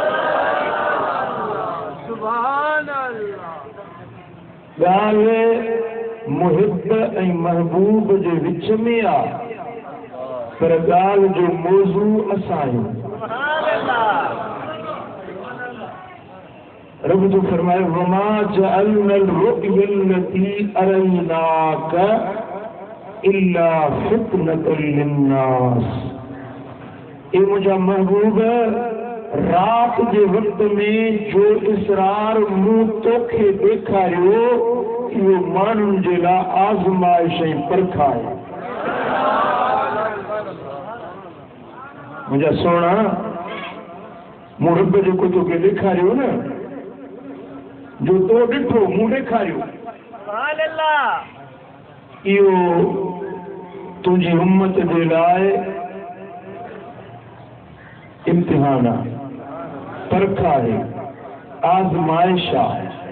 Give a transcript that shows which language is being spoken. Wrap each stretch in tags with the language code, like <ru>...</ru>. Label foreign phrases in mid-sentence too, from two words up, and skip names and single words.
<sd>ॻाल्हि मुहिब ऐं महबूब जे विच में आ, पर ॻाल्हि जो मौज़ू असां आहियूं। रब जो फरमाए</sd> <ar>وما جعلنا الرؤيا التي أريناك إلا فتنة للناس.</ar> <sd>ए मुंहिंजा महबूब रात जे वक्त में जो इसरार मूं तोखे ॾेखारियो इहो माण्हुनि जे लाइ आज़माइश ऐं परख आहे। मुंहिंजा सोना मूं रब जेको तोखे ॾेखारियो न, जो तो ॾिठो मूं ॾेखारियो, इहो तुंहिंजी उम्मत जे लाइ इम्तिहान आहे, परख आहे, आज़माइश आहे।</sd>